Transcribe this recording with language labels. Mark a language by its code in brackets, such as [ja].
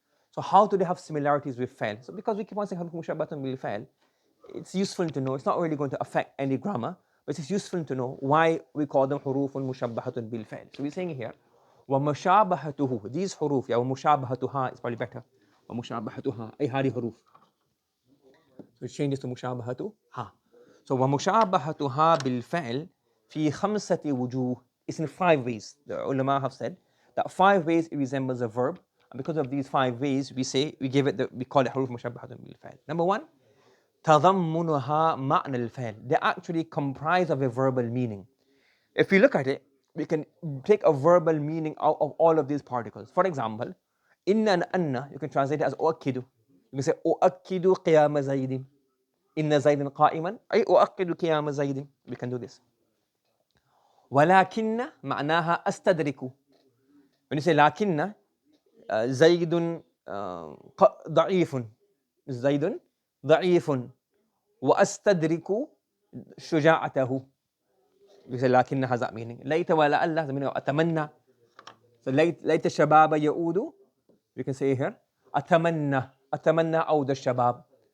[en] So how do they have similarities with فعل? So because we keep on saying [ar] حروف مشبهة بالفعل, [en] it's useful to know. It's not really going to affect any grammar, but it's useful to know why we call them حروف مشبهة بالفعل. So we're saying here ومشابهته, these حروف, yeah, ومشابهتها is probably better. [ar] ومشابهتها أي هذه حروف. [en] So it changes to مشابهتها. [ar] So ومشابهتها بالفعل في خمسة وجوه. [en] It's in 5 ways. The ulama have said that 5 ways it resembles a verb, and because of these 5 ways we call it [ar] حروف مشبهة بالفعل. Number 1, تضمنها معنى الفعل. [en] They actually comprise of a verbal meaning. If we look at it, we can take a verbal meaning out of all of these particles. For example, inna and anna, you can translate it as أؤكد. You can say [ar] أؤكد قيام زيد. إن زيد قائما أي أؤكد قيام زيد. [en] We can do this. [ar] ولكن معناها أستدرك. [en] When you say [ar] لكن زيد ضعيف. زيد ضعيف وأستدرك شجاعته. [en] You say لكن has that meaning. ليت ولعل has the meaning of أتمنى. [ar] So ليت الشباب يعود. [en] We can say here [ar] أتمنى عود الشباب.